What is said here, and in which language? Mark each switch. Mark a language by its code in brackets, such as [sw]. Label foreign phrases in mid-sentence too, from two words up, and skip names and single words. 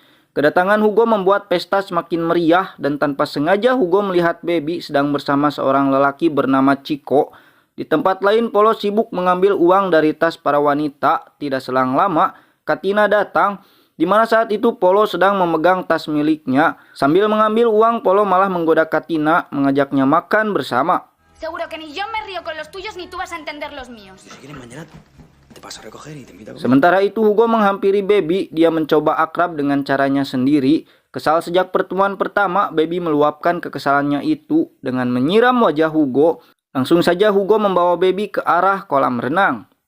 [id] Kedatangan Hugo membuat pesta semakin meriah dan tanpa sengaja Hugo melihat Baby sedang bersama seorang lelaki bernama Chico. Di tempat lain, Polo sibuk mengambil uang dari tas para wanita. Tidak selang lama, Katina datang. Di mana saat itu Polo sedang memegang tas miliknya. Sambil mengambil uang, Polo malah menggoda Katina, mengajaknya makan bersama. [es] Seguro que ni yo me río con los tuyos ni tú vas a entender los míos. [id] Sementara itu Hugo menghampiri Baby. Dia mencoba akrab dengan caranya sendiri. Kesal sejak pertemuan pertama, Baby meluapkan kekesalannya itu dengan menyiram wajah Hugo. Langsung saja Hugo membawa Baby ke arah kolam renang.